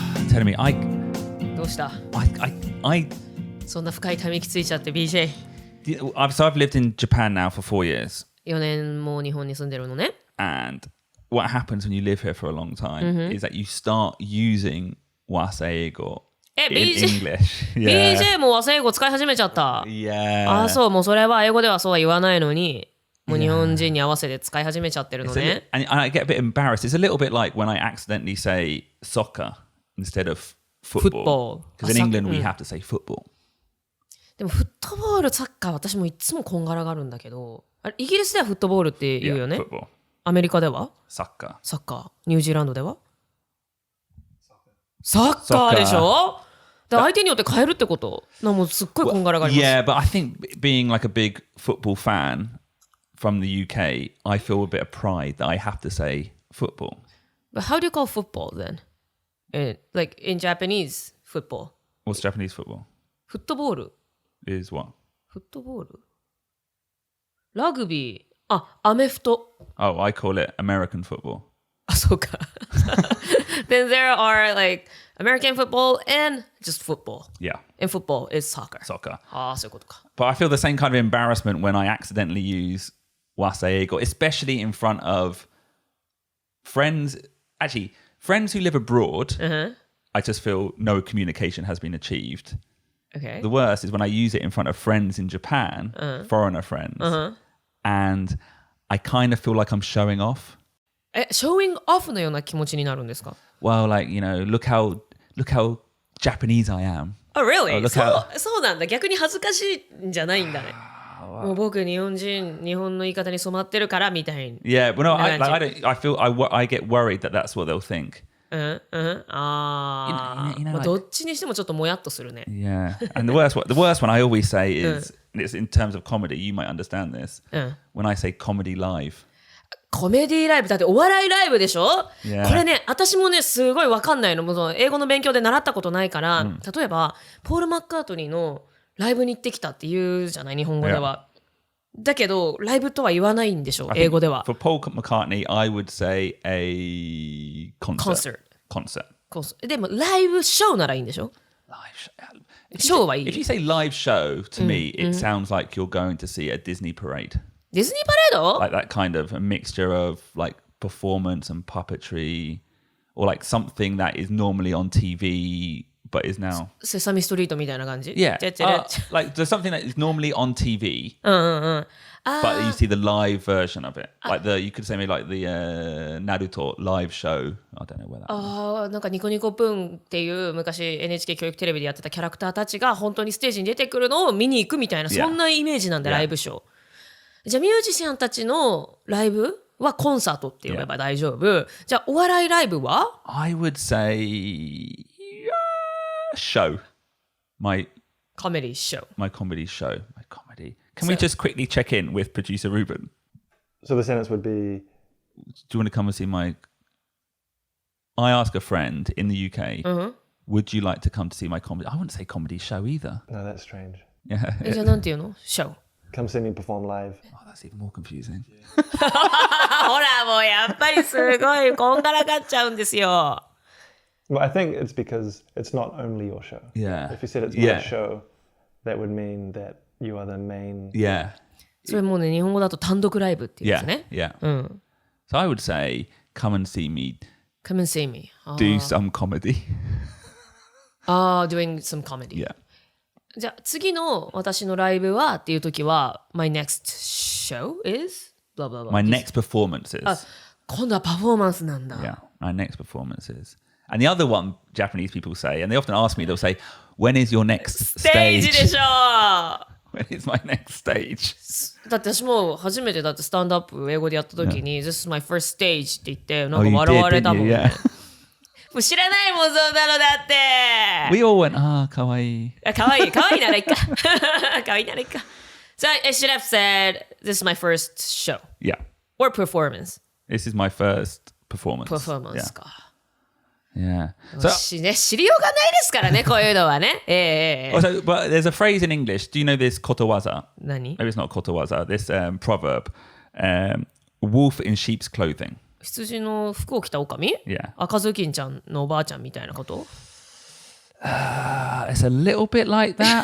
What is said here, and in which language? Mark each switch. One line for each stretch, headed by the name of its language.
English: Tell me,
Japanese: どうした？
English: I
Japanese: そんな深いため息ついちゃって BJ。
English: So I've lived in Japan now for 4 years.
Japanese: 4年も日本に住んでるのね。
English: And what happens when you live here for a long time is that you start using 和製英語in English.
Japanese: BJ も和製英語使い始めちゃった。そう、もうそれは英語ではそうは言わないのに、もう日本人に合わせて使い始めちゃってるのね。
English: And I get a bit embarrassed. It's a little bit like when I accidentally say soccer instead of football. Because in England we have to say football.
Japanese: でもフットボール、サッカー、私もいつもこんがらがるんだけど、イギリスではフットボールって言うよね。アメリカではサッカー。ニュージーランドではサッカーでしょ？相手によって変えるってこともうすっごいこんがらがります。
English: Yeah, but I think being like a big football fan from the UK, I feel a bit of pride that I have to say football. But how do you call football then? Like in Japanese football. What's Japanese football?
Japanese: フットボール
English: is what?
Japanese: フットボールラグビー。あ、アメフト。
English: Oh, I call it American football.
Japanese: あ、そうか。
English: Then there are like American football and just football. Yeah, And football is soccer. soccer.
Japanese: ああ、そういうことか。
English: But I feel the same kind of embarrassment when I accidentally use 和製英語, especially in front of friends who live abroad. I just feel no communication has been achieved. Okay. The worst is when I use it in front of friends in Japan, foreigner friends, and I kind of feel like I'm showing off.
Japanese: ショーイングオフのような気持ちになるんですか？
English: Well, like, look how Japanese I am. Oh, really? look how-
Japanese: そうなんだ。逆に恥ずかしいんじゃないんだね。もう僕日本の言い方に染まってるからみたいに。
English: Yeah, but no, I get worried that that's what they'll think.
Japanese: ああ、
English: You know,
Japanese: まあどっちにしてもちょっともやっとするね。
English: Yeah, and the worst one I always say is, it's in terms of comedy, you might understand this, when I say comedy live.
Japanese: コメディライブだってお笑いライブでしょ、
English: Yeah.
Japanese: これね私もねすごい分かんないのもうその英語の勉強で習ったことないから、例えばポール・マッカートニーのライブに行ってきたって言うじゃない日本語では、だけどライブとは言わないんでしょ英語では。
English: For Paul McCartney, I would say a concert.
Japanese: Concert でもライブショーならいいんでしょ
English: Live show.
Japanese: ショーはいい
English: If you say live show, to me, it sounds like you're going to see a Disney parade.
Japanese: ディズニーパレード
English: Like that kind of a mixture of like performance and puppetry, or like something that is normally on TV but is now.
Japanese: セサミストリートみたいな感じ
English: Yeah. てってれ Like there's something that is normally on TV, but you see the live version of it. Like you could say maybe like the Naruto live show. I don't know where that.
Japanese: あなんかニコニコプーンっていう昔 NHK 教育テレビでやってたキャラクターたちが本当にステージに出てくるのを見に行くみたいな、そんなイメージなんで、ライブショー。じゃあミュージシャンたちのライブはコンサートって呼べば大丈夫。じゃあお笑いライブは
English: I would say show. My comedy show. comedy show. My comedy. Can we just quickly check in with producer Ruben? So the sentence would be, Do you want to come and see my... I ask a friend in the UK, would you like to come to see my comedy? I wouldn't say comedy show either. no, that's strange. Yeah.
Japanese: じゃあなんていうの show.
English: Come see me perform live. Oh, that's even more confusing.
Japanese: ほらもうやっぱりすごいこんがらがっちゃうんですよ。
English: Well, I think it's because it's not only your show. Yeah. If you said it's my show, that would mean that you are the main. Yeah.
Japanese: それもうね日本語だと単独ライブっていうやつ
English: Yeah.
Japanese: ね。
English: Yeah. So I would say, come and see me Come and see me. do some comedy. Doing some comedy. Yeah.
Japanese: じゃあ次の私のライブはっていう時は
English: My next show is blah blah blah. My next performance is.
Japanese: 今度はパフォーマンスなんだ。
English: Yeah. My next performance is. And the other one Japanese people say, and they often ask me, they'll say, when is your next
Japanese: ステージ
English: stage?
Japanese: でしょ
English: When is my next stage?
Japanese: だって私も初めてだってスタンドアップ英語でやった時に、
English: This is my first stage
Japanese: って言ってなんか
English: you
Japanese: 笑われたもん
English: did,
Japanese: ね。
English: didn't you? Yeah.
Japanese: もう知らないもんそんなのだって。
English: We all went, kawaii.
Japanese: かわいいならいいか。かわいいならいいか。
English: So I should have said this is my first show Yeah. or performance. This is my first performance.
Japanese: パフォーマンスか。
English: Yeah.
Japanese: ね、知りようがないですからね、こういうのはね。
English: Also, but there's a phrase in English. Do you know this kotowaza?
Japanese: 何
English: Maybe it's not kotowaza. This proverb. Wolf in sheep's clothing.
Japanese: 羊の服を着た狼
English: Yeah.
Japanese: 赤ずきんちゃんのおばあちゃんみたいなこと
English: It's a little bit like that.